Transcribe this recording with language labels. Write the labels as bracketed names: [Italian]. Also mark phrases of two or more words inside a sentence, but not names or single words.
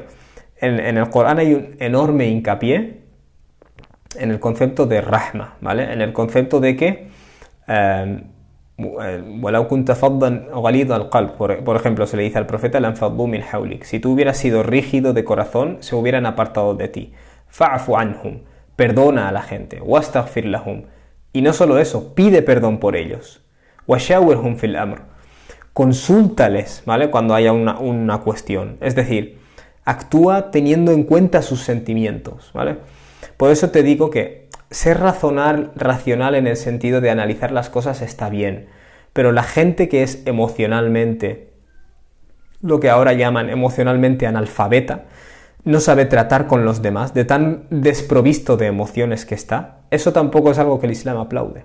[Spanish] En el Corán hay un enorme hincapié en el concepto de rahma, ¿vale?, en el concepto de que por ejemplo, se le dice al profeta si tú hubieras sido rígido de corazón, se hubieran apartado de ti. [Arabic] فاعف عنهم, [Spanish] perdona a la gente. [Arabic] واستغفر لهم, [Spanish] y no solo eso, pide perdón por ellos. [Arabic] وشاورهم في الأمر, consúltales, [Spanish] ¿vale?, cuando haya una cuestión. Es decir, actúa teniendo en cuenta sus sentimientos, ¿vale? Por eso te digo que ser racional en el sentido de analizar las cosas está bien, pero la gente que es emocionalmente, lo que ahora llaman emocionalmente analfabeta, no sabe tratar con los demás, de tan desprovisto de emociones que está, eso tampoco es algo que el Islam aplaude.